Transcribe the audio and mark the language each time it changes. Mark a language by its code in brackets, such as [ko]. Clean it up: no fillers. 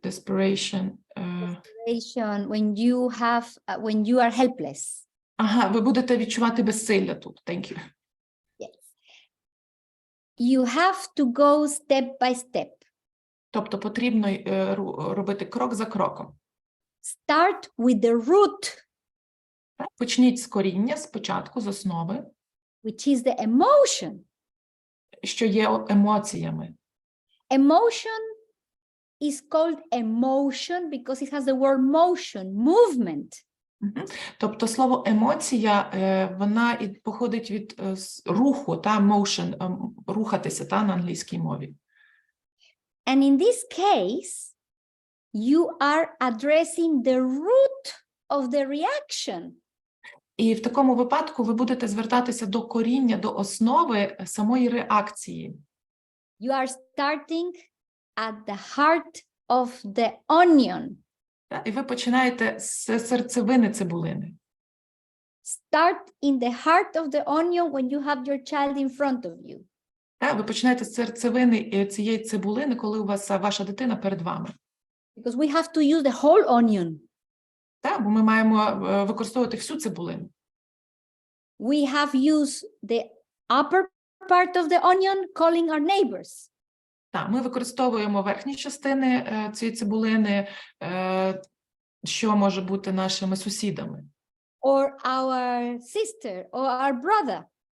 [en] Desperation when you are helpless. [uk] Ага, ви будете відчувати безсилля тут. [en] Thank you. Yes. You have to go step by step. [uk] Тобто потрібно робити крок за кроком. [en] Start with the root. [uk] Почніть з коріння, спочатку, з основи. [en] Which is the emotion. [uk] Що є емоціями. [en] Emotion is called emotion because it has the word motion, movement. [uk] Тобто слово емоція, вона походить від руху, та motion, рухатися, та на англійській мові. [en] And in this case, you are addressing the root of the reaction. [uk] І в такому випадку ви будете звертатися до коріння, до основи самої реакції. [en] You are starting at the heart of the onion. [uk] І ви починаєте з серцевини цибулини. [en] Start in the heart of the onion when you have your child in front of you. [uk] Ви починаєте з серцевини цієї цибулини, коли у вас ваша дитина перед вами. [en] Because we have to use the whole onion. [uk] Бо ми маємо використовувати всю цибулину. [en] We have used the upper part of the onion calling our neighbors. [uk] Ми використовуємо верхні частини цієї цибулини, що може бути нашими сусідами. [en] Or our sister or our brother.